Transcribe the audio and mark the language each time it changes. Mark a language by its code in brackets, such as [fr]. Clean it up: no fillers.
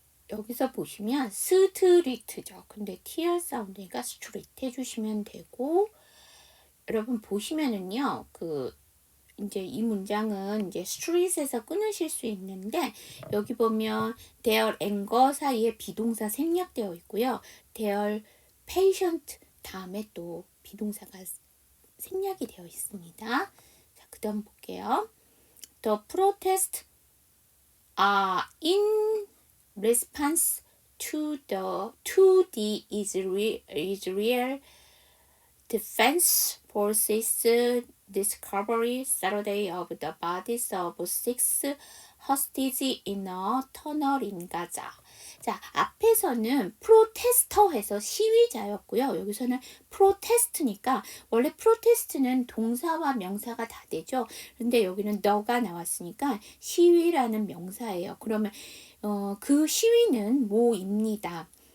[ko] 여기서 보시면 스트리트죠. 근데 TR 사운드니까 스트리트 해주시면 되고, 여러분 보시면은요, 이제 이 문장은 이제 street에서 끊으실 수 있는데 여기 보면 [en] their anger [ko] 사이에 비동사 생략되어 있고요. [en] their patient [ko] 다음에 또 비동사가 생략이 되어 있습니다. 자, 그 다음 볼게요. [en] The protests are in response to the Israel Defense Forces discovery Saturday of the bodies of 6 hostages in a tunnel in Gaza. [ko] 자, 앞에서는 프로테스터 해서 시위자였고요. 여기서는 프로테스트니까 원래 프로테스트는 동사와 명사가 다 되죠. 근데 여기는 너가 나왔으니까 시위라는 명사예요. 그러면 그 시위는 뭐입니다.